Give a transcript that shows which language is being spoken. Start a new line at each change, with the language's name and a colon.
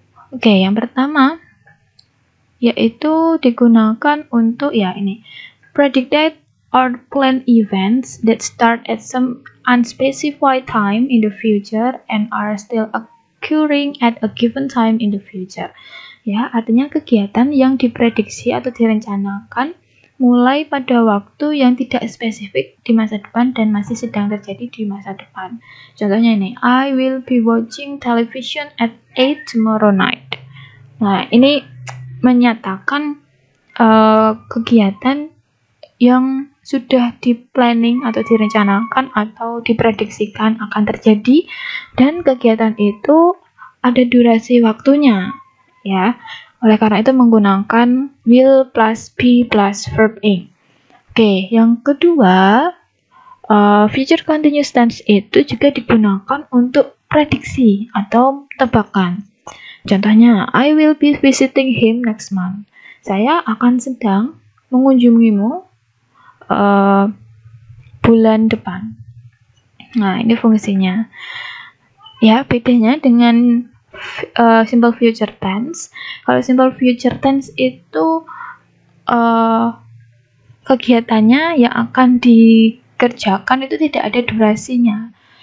Indonesian: Oke, yang pertama yaitu digunakan untuk ya ini,
English: predicate or plan events that start at some unspecified time in the future and are still occurring at a given time in the future.
Indonesian: Ya, artinya kegiatan yang diprediksi atau direncanakan mulai pada waktu yang tidak spesifik di masa depan dan masih sedang terjadi di masa depan. Contohnya ini,
English: I will be watching television at 8 tomorrow night.
Indonesian: Nah, ini menyatakan kegiatan yang sudah di-planning atau direncanakan atau diprediksikan akan terjadi dan kegiatan itu ada durasi waktunya ya. Oleh karena itu menggunakan will plus be plus verb ing. Oke, yang kedua, future continuous tense itu juga digunakan untuk prediksi atau tebakan. Contohnya,
English: I will be visiting him next month.
Indonesian: Saya akan sedang mengunjungimu bulan depan. Nah, ini fungsinya. Ya, bedanya dengan simple future tense. Kalau simple future tense itu kegiatannya yang akan dikerjakan itu tidak ada durasinya.